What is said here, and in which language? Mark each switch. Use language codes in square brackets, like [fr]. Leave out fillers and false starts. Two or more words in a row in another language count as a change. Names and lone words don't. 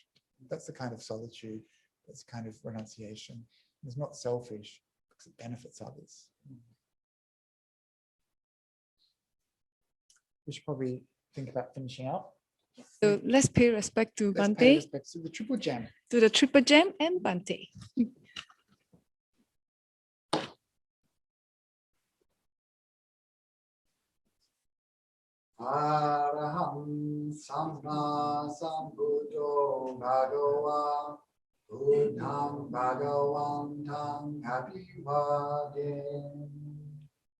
[en] That's the kind of solitude, that's the kind of renunciation. It's not selfish because it benefits others. We should probably think about finishing up. So let's pay respect to Let's pay Bhante, respect to the Triple Gem. to the Triple Gem and Bhante. [pi] Araham Samma Sambuddho Bhagava Buddham Bhagavantam Abhivade.